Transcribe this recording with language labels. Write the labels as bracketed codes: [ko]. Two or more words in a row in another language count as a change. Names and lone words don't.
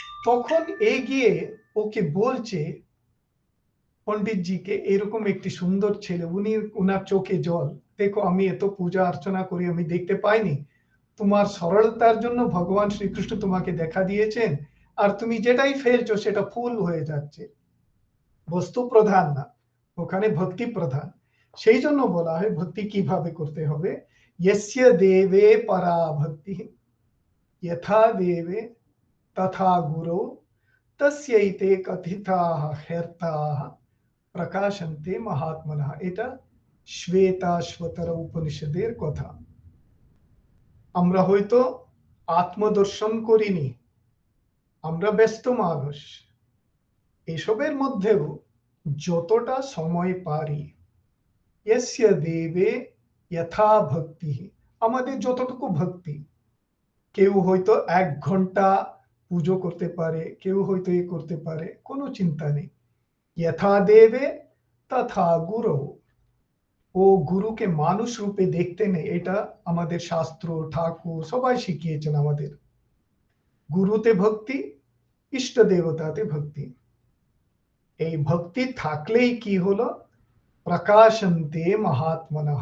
[bn] তখন এগিয়ে ওকে বলছে পণ্ডিতজিকে, এরকম একটি সুন্দর ছেলে, উনার চোখে জল, দেখো আমি এত পূজা অর্চনা করি, আমি দেখতে পাইনি, তোমার সরলতার জন্য ভগবান শ্রীকৃষ্ণ তোমাকে দেখা দিয়েছেন, আর তুমি যেটাই ফেলছো সেটা ফুল হয়ে যাচ্ছে, বস্তু প্রধান না, ওখানে ভক্তি প্রধান। সেই জন্য বলা হয় ভক্তি কিভাবে করতে হবে। [sa] यस्य देवे परा भक्ति यथा देवे तथा गुरौ तस्यैते कथिताः ह्यर्थाः প্রকাশন্তে মহাত্মনঃ। [bn] এটা শ্বেতাশ্বতর উপনিষদের কথা। আমরা হয়তো আত্মদর্শন করিনি, আমরা ব্যস্ত মানুষ, এসবের মধ্যেও যতটা সময় পারি, [sa] यस्य देवे यथा [bn] ভক্তি, আমাদের যতটুকু ভক্তি, কেউ হয়তো 1 ঘন্টা পুজো করতে পারে, কেউ হয়তো এ করতে পারে, কোনো চিন্তা নেই। [sa] यथा देवे तथा गुरु, [bn] ও গুরুকে মানুষ রূপে দেখতে নেই, এটা আমাদের শাস্ত্র ঠাকুর সবাই শিখিয়েছেন আমাদের। গুরুতে ভক্তি, ইষ্ট দেবতাতে ভক্তি, এই ভক্তি থাকলেই কি হলো, [sa] প্রকাশন্তে মহাত্মনঃ।